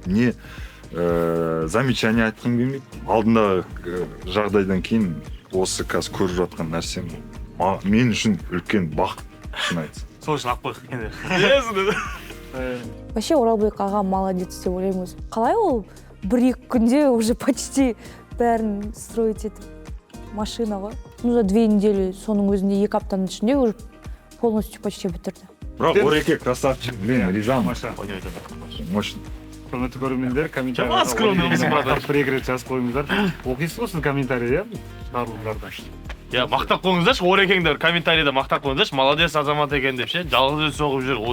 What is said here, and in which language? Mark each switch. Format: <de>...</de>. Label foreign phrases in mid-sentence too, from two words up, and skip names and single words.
<kk>Не замечание айтқым келмейді. Алдындағы жағдайдан кейін осы қазір көріп жатқан нәрсем мен үшін үлкен бақыт, шын айтсам. Сол үшін алып қойдық енді. Вообще Оралбек аға молодец деп ойлаймын өзім. Қалай ол 1-2 күнде</kk> <ru>уже почти</ru> <kk>бәрін строить етіп машина ғой.</kk> <ru>Ну за 2 недели</ru> <kk>соның өзінде 2 аптаның ішінде</kk> <ru>уже полностью почти бітірді.</ru> <kk>Бірақ Ореке</kk> <ru>красавчик, блин,</ru> <kk>ризамын. Мощно. Құрметті көрермендер, комментарийға бір-екі рет жазып қойыңыздар. Оқисыз ғой сіз комментарий, иә? Шығарылымдарда. Я мақтап қойыңыздаршы, Орекеңдер комментарийда мақтап қойыңыздаршы, молодец азамат екен деп ше, жалғыз өзі соғып жүр.</kk>